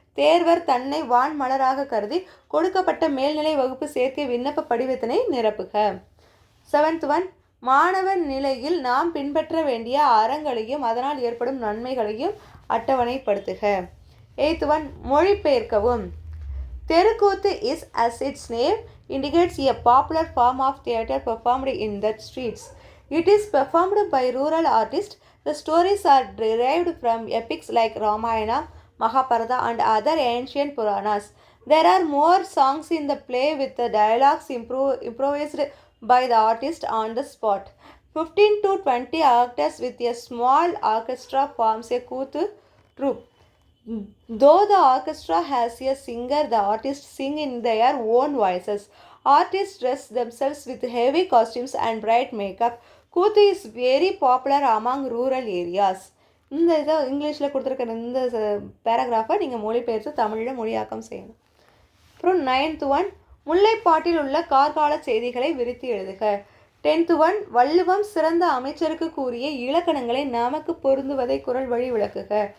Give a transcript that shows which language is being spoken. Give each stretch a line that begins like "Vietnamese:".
Tamil: தேர்வர் தன்னை வான்மலராக கருதி கொடுக்கப்பட்ட மேல்நிலை வகுப்பு சேர்க்கை விண்ணப்ப படிவத்தினை நிரப்புக. செவன்த் ஒன் மாணவர் நிலையில் நாம் பின்பற்ற வேண்டிய அறங்களையும் அதனால் ஏற்படும் நன்மைகளையும் அட்டவணைப்படுத்துக. Eighth one மொழிபெயர்க்கவும்.
English: தெருக்கூத்து is as its name indicates a popular form of theatre performed in the streets. It is performed by rural artists. The stories are derived from epics like Ramayana, Mahabharata and other ancient Puranas. There are more songs in the play with the dialogues improvised by the artist on the spot. 15 to 20 actors with a small orchestra forms a Kuthu troupe. Though the orchestra has a singer, the artists sing in their own voices. Artists dress themselves with heavy costumes and bright makeup. Kuthu is very popular among rural areas.
Tamil: இந்த இதை இங்கிலீஷில் கொடுத்துருக்கிற இந்த பேராகிராஃபை நீங்கள் மொழிபெயர்த்து தமிழில் மொழியாக்கம் செய்யணும். அப்புறம் 9th ஒன் முல்லைப்பாட்டில் உள்ள கார்கால செய்திகளை விரித்து எழுதுக. 10th ஒன் வள்ளுவம் சிறந்த அமைச்சருக்கு கூறிய இலக்கணங்களை நமக்கு பொருந்துவதை குரல் வழி விளக்குக.